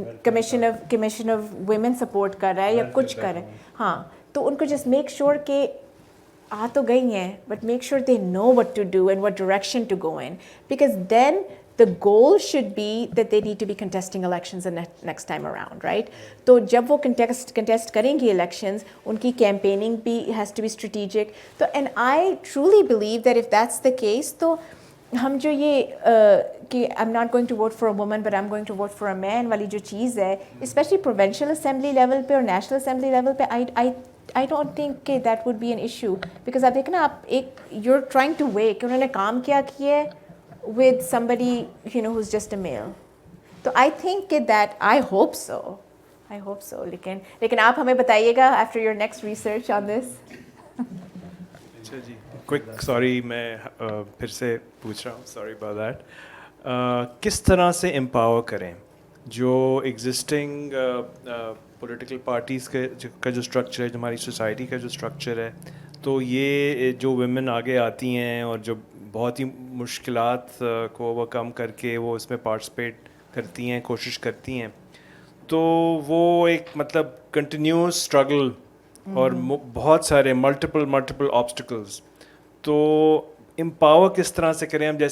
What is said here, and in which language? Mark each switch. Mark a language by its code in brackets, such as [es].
[en] commission of women support [hi] कर रहा है या कुछ कर रहा है, हाँ, तो उनको [en] just make sure [hi] कि आ तो गई हैं, [en] But make sure they know what to do and what direction to go in, because then the goal should be that they need to be contesting elections the next time around, right? [hi] तो जब वो contest करेंगी elections, उनकी campaigning भी [en] has to be strategic. तो and I truly believe that if that's the case, [hi] तो हम जो ये कि [en] I'm not going to vote for a woman but I'm going to vote for a man [hi] वाली जो चीज़ है, [en] especially provincial assembly level पे और national assembly level पे, I don't think that would be an issue, because [hi] आप देखें ना, आप एक [en] you're trying to weigh [hi] कि उन्होंने काम क्या किया है [en] with somebody, you know, who's just a male. So I think that I hope so. [hi] लेकिन आप हमें बताइएगा [en] after your next research on this. [hi] अच्छा जी, क्विक, सॉरी मैं फिर से पूछ रहा हूँ, [en] Sorry about that. [hi] किस तरह से एम्पावर करें जो एग्जिस्टिंग पॉलिटिकल पार्टीज़ का जो स्ट्रक्चर है, जो हमारी सोसाइटी का जो स्ट्रक्चर है, तो ये जो वुमेन आगे आती हैं और जो बहुत ही मुश्किलात को ओवरकम करके वो इसमें पार्टिसिपेट करती हैं, कोशिश करती हैं, तो वो एक मतलब कंटिन्यूस स्ट्रगल और बहुत सारे मल्टीपल ऑब्स्टिकल्स, तो एम्पावर किस तरह से करें हम?